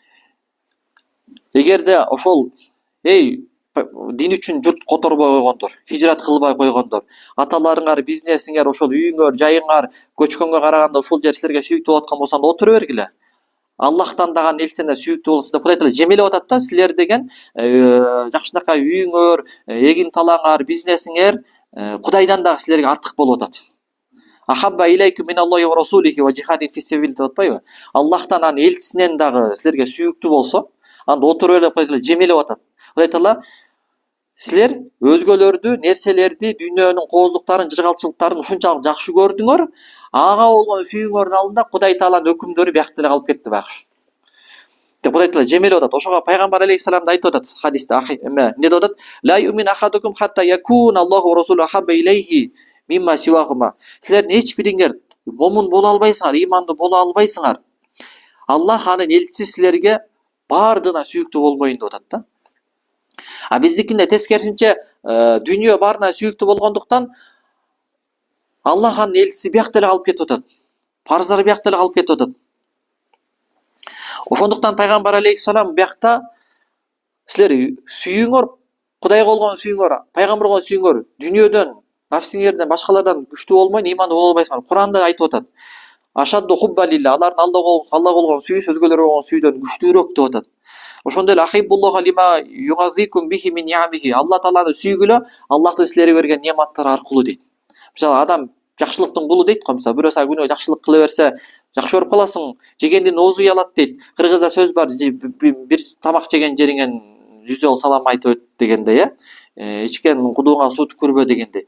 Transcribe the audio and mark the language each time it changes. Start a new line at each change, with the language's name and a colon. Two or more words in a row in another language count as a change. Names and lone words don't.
Kyrgyz: Эгерде ошол дин үчүн журт которбой койгондор, хижрат кылбай койгондор, аталарыңар, бизнесиңер, ошол үйүңөр, жайыңар көчкөнгө караганда ушул жер силерге сүйүктүү болуп аткан болсо отура бергиле. Аллахтан даган элчине сүйүктүү болсо деп Кудай Таала жемелеп атат да, силер деген жакшынакай үйүңөр, эгин талаңар, бизнесиңер Кудайдан дагы силерге артык болуп атат.
Arabic: أحب إليكم من الله ورسوله وجهاد في سبيله
Kyrgyz: деп атпайбы? Аллахтан анын элчисинен дагы силерге сүйүктүү болсо, анда отура эле Кудай Таала жемелеп атат. Кудай Таала силер өзгөлөрдү, нерселерди, дүйнөнүн кооздуктарын, жыргалчылыктарын ушунчалык жакшы көрдүңөр, ага болгон сүйүүңөрдүн алдында Кудай Тааланын өкүмдөрү биякта эле калып кетти байкуш. Деп Кудай Таала жемелеп атат. Ошого пайгамбар алейхиссалам да айтып атат хадисте, эмне деп атат?
Arabic: لا يؤمن أحدكم حتى يكون الله ورسوله أحب إليه مما سواهما.
Kyrgyz: Силердин эч бириңер момун боло албайсыңар, ыймандуу боло албайсыңар. Аллах анын элчиси силерге баардыгына сүйүктүү болбойн деп атат да. А биздикинде тескерисинче дүйнө баарына сүйүктүү болгондуктан Аллах анын элчиси биякта эле калып кетип атат. Парыздары биякта эле калып кетип атат. Ошондуктан пайгамбар алейхиссалам биякта силер сүйүүңөр, Кудайга болгон сүйүүңөр, пайгамбарга болгон сүйүүңөр дүйнөдөн, нафсиңерден, башкалардан күчтүү болмой ыймандуу боло албайсыңар. Куранда айтып атат.
Arabic: أشد حبا لله,
Kyrgyz: алардын Аллага болгон сүйүүсү өзгөлөргө болгон сүйүүдөн күчтүүрөөк деп атат. Ошондой эле
Arabic: أحبوا الله لما يغذوكم به من نعمه.
Kyrgyz: Алла Тааланы сүйгүлө, Аллахтын силерге берген нематтары аркылуу дейт. Мисалы адам жакшылыктын кулу дейт го, мисалы бирөө сага күнөө жакшылык кыла берсе, жакшы көрүп каласың, жегендин оозу уялат дейт. Кыргызда сөз бар, бир тамак жеген жериңен 100 жол салам айтып өт дегендей, ичкен кудууңа суу түкүрбө дегендей.